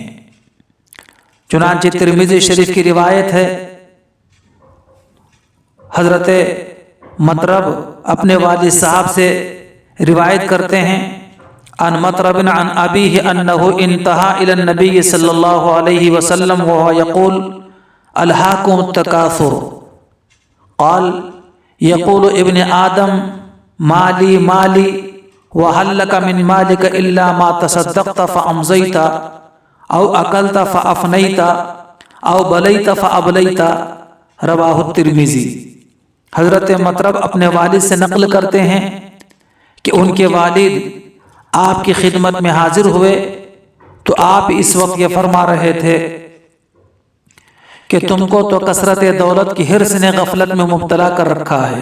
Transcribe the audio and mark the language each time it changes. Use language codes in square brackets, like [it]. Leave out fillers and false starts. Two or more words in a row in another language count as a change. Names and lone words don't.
[ur] چنانچہ ترمذی شریف کی روایت ہے، حضرت مطرب اپنے والد صاحب سے روایت کرتے ہیں، [ar] عن مطرب عن ابیہ انہ انتہا الی النبی صلی اللہ علیہ وسلم وہو یقول الہاکم التکاثر، قال یقول ابن آدم مالی مالی وہل لک من مالک الا ما تصدقت فامضیت او اکلت فافنیت او بلیت فابلیت، رواہ الترمذی۔ [ur] حضرت مطرب اپنے والد سے نقل کرتے ہیں کہ ان کے والد آپ کی خدمت میں حاضر ہوئے تو آپ اس وقت یہ فرما رہے تھے کہ تم کو تو کثرت دولت کی حرص نے غفلت میں مبتلا کر رکھا ہے۔